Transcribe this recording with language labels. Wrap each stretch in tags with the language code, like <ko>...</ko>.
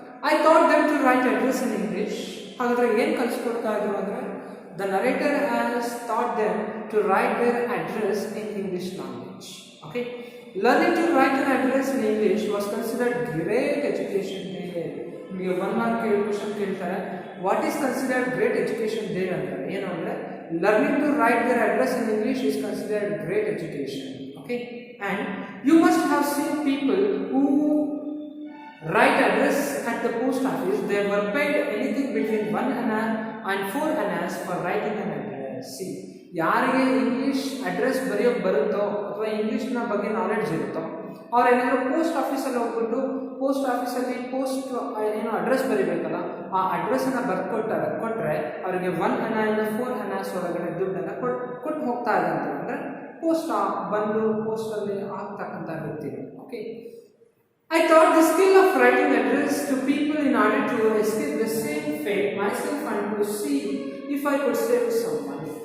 <en>I thought them to write address in English.</en> <kn>ಹಾಗಾದರೆ ಏನು ಕಲಿಸ್ಕೊಡ್ತಾ ಇದ್ರು ಅಂದರೆ,</kn> <en>The narrator has thought them to write their address in English language. Okay. Learning to write an address in English was considered great education.</en> <kn>ನಿಮಗೆ 1 mark question ಕೇಳ್ತಾರೆ,</kn> <en>what is considered great education there</en> <kn>ಅಂದರೆ ಏನು ಅಂದರೆ,</kn> <en>learning to write their address in English is considered great education. Okay. And you must have seen people who write address at the post office. They were paid anything between 1 anna and 4 annas for writing an address.</en> <kn>See, ಯಾರಿಗೆ English address ಬರೆಯೋಕೆ ಬರುತ್ತೋ ಅಥವಾ ಇಂಗ್ಲೀಷ್ನ ಬಗ್ಗೆ knowledge ಇರುತ್ತೋ ಅವ್ರು ಏನಾದರೂ post ಆಫೀಸಲ್ಲಿ ಹೋಗ್ಬಿಟ್ಟು post ಆಫೀಸಲ್ಲಿ ಏನೋ ಅಡ್ರೆಸ್ ಬರೀಬೇಕಲ್ಲ, ಆ ಅಡ್ರೆಸ್ಸನ್ನು ಕೊಟ್ಟರೆ ಅವರಿಗೆ 1 ಅನ್ನ ಇಂದ 4 ಅನ್ನಾಸ್ ಒಳಗಡೆ ದುಡ್ಡನ್ನು ಕೊಟ್ಟು ಹೋಗ್ತಾ ಇದ್ದಂತೆ. ಅಂದರೆ ಪೋಸ್ಟ್ ಬಂದು ಪೋಸ್ಟಲ್ಲಿ ಆಗ್ತಕ್ಕಂಥ ವ್ಯಕ್ತಿಗಳು.</kn> <en>Okay. I thought the skill of writing address to people in order to escape the same fate myself and to see if I could save someone.</en>